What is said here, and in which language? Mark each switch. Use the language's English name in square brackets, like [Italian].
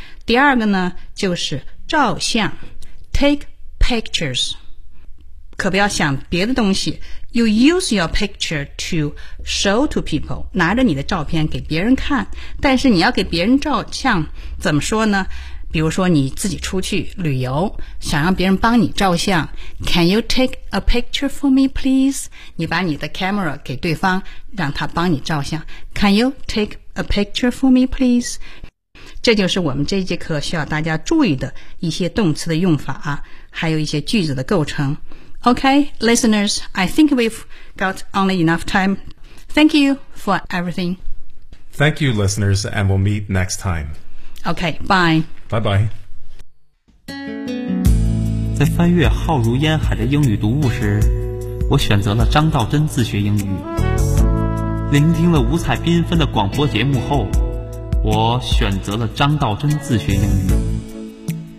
[Chinese] 第二个呢，就是照相 takepictures， 可不要想别的东西。 [English] You use your picture to show to people， [Chinese] 拿着你的照片给别人看。但是你要给别人照相，怎么说呢？比如说你自己出去旅游，想让别人帮你照相。 [English] Can you take a picture for me, please？ [Chinese] 你把你的 camera 给对方，让他帮你照相。 [English] Can you take a picture for me, please？ [Chinese] 这就是我们这一节课需要大家注意的一些动词的用法啊，还有一些句子的构成。 [English] Okay, listeners, I think we've got only enough time. Thank you for everything. Thank you, listeners, and we'll meet next time. Okay, bye. Bye-bye. [Chinese] 在翻阅浩如烟海的英语读物时，我选择了张道真自学英语。聆听了五彩缤纷的广播节目后，我选择了张道真自学英语。